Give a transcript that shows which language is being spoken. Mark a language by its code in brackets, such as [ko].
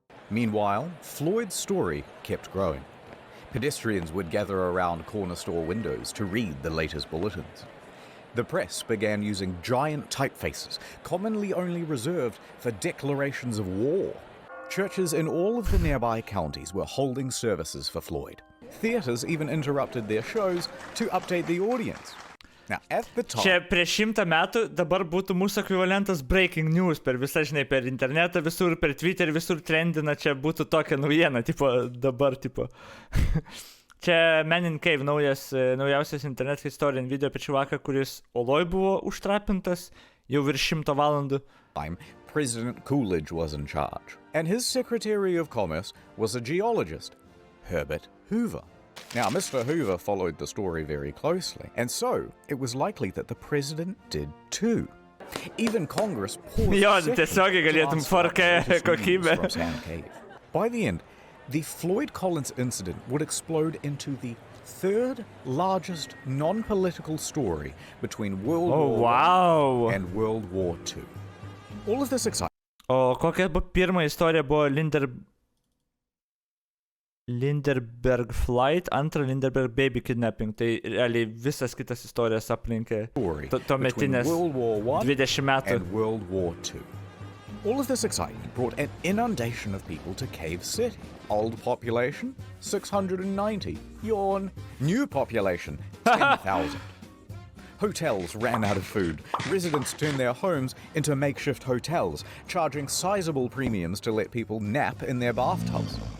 [en] Meanwhile, Floyd's story kept growing. Pedestrians would gather around corner store windows to read the latest bulletins. The press began using giant typefaces, commonly only reserved for declarations of war. Churches in all of the nearby counties were holding services for Floyd. Theaters even interrupted their shows to update the audience. Now, at the time... [lt] Čia prieš 100 metų dabar būtų mūsų ekvivalentas breaking news per visą, žinai, per internetą, visur, per Twitter, visur trendina, čia būtų tokia naujiena, tipo, dabar, tipo. Čia Man in Cave, naujausias internet historian video apie čivaką, kuris oloj buvo užtrapintas jau virš 100 valandų. [en] President Coolidge was in charge, and his Secretary of Commerce was a geologist, Herbert Hoover. Now, Mr. Hoover followed the story very closely, and so it was likely that the president did too. Even Congress paused [lt] tiesiogiai galėtum 4K kokybę. [en] By the end, the Floyd Collins incident would explode into the third largest non-political story between World War I and World War II. All of this excitement. [lt] O kokia pirma istorija buvo Linderberg Flight, antra Linderberg Baby Kidnapping. Tai realiai visas kitas istorijas aplinkė tuometinės 20 metų. [en] And World War II. All of this excitement brought an inundation of people to Cave City. Old population, 690. Yawn. New population, 10,000. Hotels ran out of food. Residents turned their homes into makeshift hotels, charging sizable premiums to let people nap in their bathtubs.